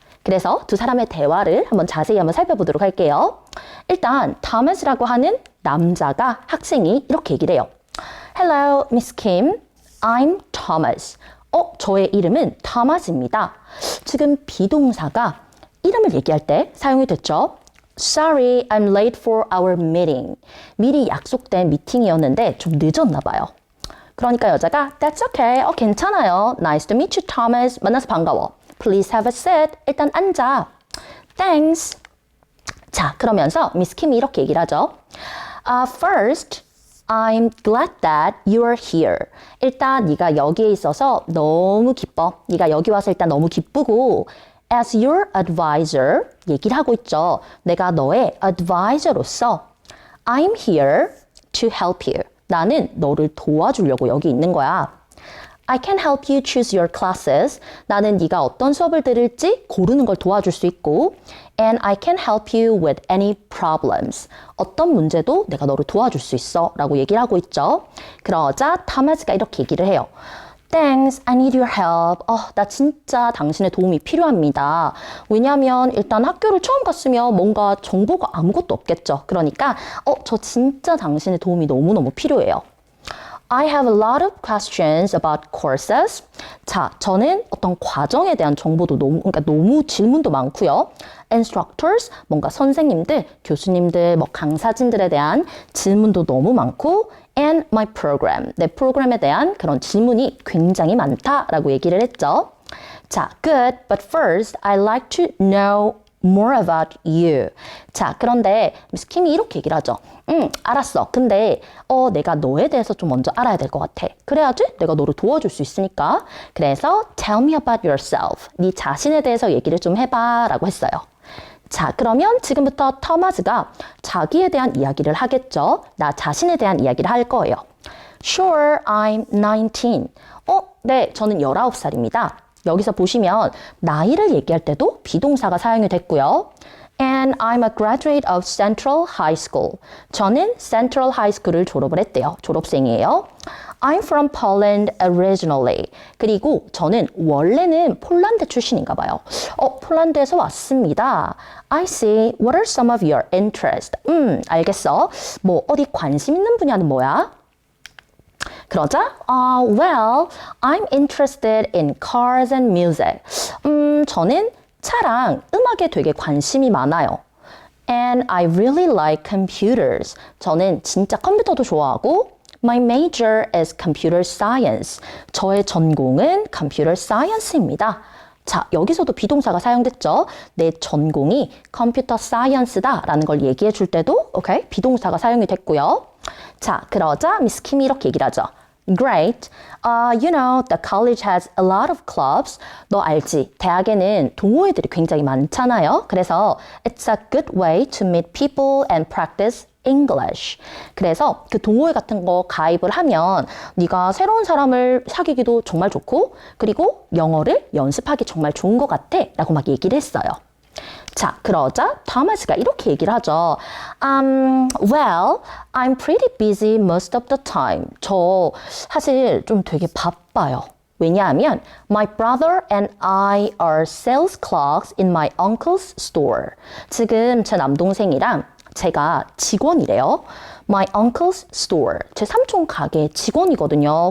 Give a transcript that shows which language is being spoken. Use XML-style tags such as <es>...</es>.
<ko>그래서 두 사람의 대화를 한번 자세히 한번 살펴보도록 할게요. 일단 토마스라고 하는 남자가 학생이 이렇게 얘기를 해요.</ko> <en>Hello, Miss Kim. I'm Thomas.</en> <ko>저의 이름은 토마스입니다. 지금 비동사가 이름을 얘기할 때 사용이 됐죠.</ko> <en>Sorry, I'm late for our meeting.</en> <ko>미리 약속된 미팅이었는데 좀 늦었나 봐요. 그러니까 여자가</ko> <en>That's okay.</en> <ko>괜찮아요.</ko> <en>Nice to meet you, Thomas.</en> <ko>만나서 반가워.</ko> <en>Please have a seat.</en> <ko>일단 앉아.</ko> <en>Thanks.</en> <ko>자, 그러면서 미스 킴이 이렇게 얘기를 하죠.</ko> <en>First, I'm glad that you are here.</en> <ko>일단 네가 여기에 있어서 너무 기뻐. 네가 여기 와서 일단 너무 기쁘고</ko> <en>As your advisor,</en> <ko>얘기를 하고 있죠. 내가 너의 advisor로서</ko> <en>I'm here to help you.</en> <ko>나는 너를 도와주려고 여기 있는 거야.</ko> <en>I can help you choose your classes.</en> <ko>나는 네가 어떤 수업을 들을지 고르는 걸 도와줄 수 있고</ko> <en>And I can help you with any problems.</en> <ko>어떤 문제도 내가 너를 도와줄 수 있어 라고 얘기를 하고 있죠. 그러자 토마스가 이렇게 얘기를 해요.</ko> <en>Thanks, I need your help.</en> <ko>나 진짜 당신의 도움이 필요합니다. 왜냐하면 일단 학교를 처음 갔으면 뭔가 정보가 아무것도 없겠죠. 그러니까 저 진짜 당신의 도움이 너무너무 필요해요.</ko> <en>I have a lot of questions about courses.</en> <ko>자, 저는 어떤 과정에 대한 정보도 너무 질문도 많고요. Instructors, 뭔가 선생님들, 교수님들, 뭐 강사진들에 대한 질문도 너무 많고</ko> <en>And my program,</en> <ko>내 프로그램에 대한 그런 질문이 굉장히 많다라고 얘기를 했죠. 자,</ko> <en>good, but first I'd like to know more about you.</en> <ko>자, 그런데 미스 킴이 이렇게 얘기를 하죠. 알았어. 근데 내가 너에 대해서 좀 먼저 알아야 될 것 같아. 그래야지 내가 너를 도와줄 수 있으니까. 그래서</ko> <en>tell me about yourself.</en> <ko>네 자신에 대해서 얘기를 좀 해봐 라고 했어요. 자, 그러면 지금부터 토마스가 자기에 대한 이야기를 하겠죠. 나 자신에 대한 이야기를 할 거예요.</ko> <en>Sure, I'm 19.</en> <ko>네, 저는 19살입니다. 여기서 보시면 나이를 얘기할 때도 비동사가 사용이 됐고요.</ko> <en>And I'm a graduate of Central High School.</en> <ko>저는 Central High School을 졸업을 했대요. 졸업생이에요.</ko> <en>I'm from Poland originally.</en> <ko>그리고 저는 원래는 폴란드 출신인가 봐요. 폴란드에서 왔습니다.</ko> <en>I see. What are some of your interests?</en> <ko>알겠어. 뭐 어디 관심 있는 분야는 뭐야? 그러자,</ko> <en>well, I'm interested in cars and music.</en> <ko>저는 차랑 음악에 되게 관심이 많아요.</ko> <en>And I really like computers.</en> <ko>저는 진짜 컴퓨터도 좋아하고</ko> <en>My major is computer science.</en> <ko>저의 전공은 computer science입니다. 자, 여기서도 비동사가 사용됐죠. 내 전공이 컴퓨터 사이언스다 라는 걸 얘기해 줄 때도 오케이, 비동사가 사용이 됐고요. 자, 그러자 미스 킴이 이렇게 얘기를 하죠.</ko> <en>Great. You know, the college has a lot of clubs.</en> <ko>너 알지? 대학에는 동호회들이 굉장히 많잖아요.</ko> <en>그래서 it's a good way to meet people and practice English.</en> <ko>그래서 그 동호회 같은 거 가입을 하면 네가 새로운 사람을 사귀기도 정말 좋고 그리고 영어를 연습하기 정말 좋은 것 같아 라고 막 얘기를 했어요. 자, 그러자 토마스가 이렇게 얘기를 하죠.</ko> <en>Well, I'm pretty busy most of the time.</en> <ko>저 사실 좀 되게 바빠요. 왜냐하면</ko> <en>my brother and I are sales clerks in my uncle's store.</en> <ko>지금 제 남동생이랑 제가 직원이래요.</ko> <en>My uncle's store.</en> <ko>제 삼촌 가게 직원이거든요.</ko>